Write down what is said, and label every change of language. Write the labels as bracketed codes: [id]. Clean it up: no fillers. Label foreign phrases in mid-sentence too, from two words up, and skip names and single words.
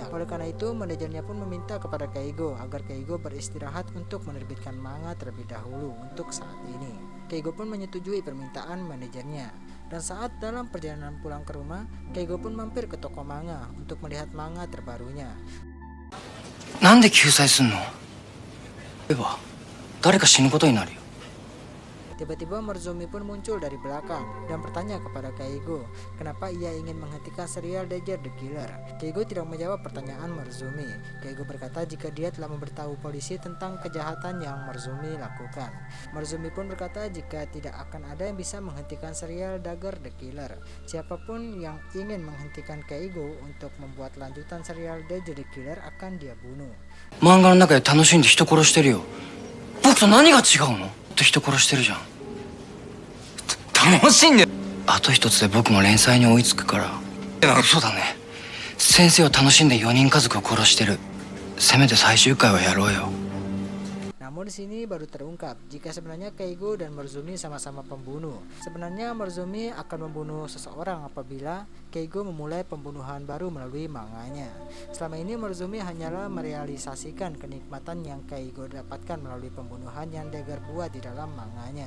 [id] Oleh karena itu, manajernya pun meminta kepada Keigo agar Keigo beristirahat untuk menerbitkan manga terlebih dahulu untuk saat ini. Keigo pun menyetujui permintaan manajernya. Dan saat dalam perjalanan pulang ke rumah, Keigo pun mampir ke toko manga untuk melihat manga terbarunya. [ja] なんで救済すんの？例えば誰か死ぬことになるよ。 [id] Tiba-tiba Morozumi pun muncul dari belakang dan bertanya kepada Keigo kenapa ia ingin menghentikan serial Dagger the Killer. Keigo tidak menjawab pertanyaan Morozumi. Keigo berkata jika dia telah memberitahu polisi tentang kejahatan yang Morozumi lakukan. Morozumi pun berkata jika tidak akan ada yang bisa menghentikan serial Dagger the Killer. Siapapun yang ingin menghentikan Keigo untuk membuat lanjutan serial Dagger the Killer akan dia bunuh. [ja] 漫画の中で楽しんで人殺してるよ。僕と何が違うの？人殺してるじゃん。楽しんであと一つで僕も連載に追いつくから。そうだね。先生を楽しんで4人家族を殺してる。せめて最終回はやろうよ。 [id] Namun Namun di sini baru terungkap jika sebenarnya Keigo dan Morozumi sama-sama pembunuh. Sebenarnya Morozumi akan membunuh seseorang apabila Keigo memulai pembunuhan baru melalui manganya. Selama ini Morozumi hanyalah merealisasikan kenikmatan yang Keigo dapatkan melalui pembunuhan yang Dagger buat di dalam manganya.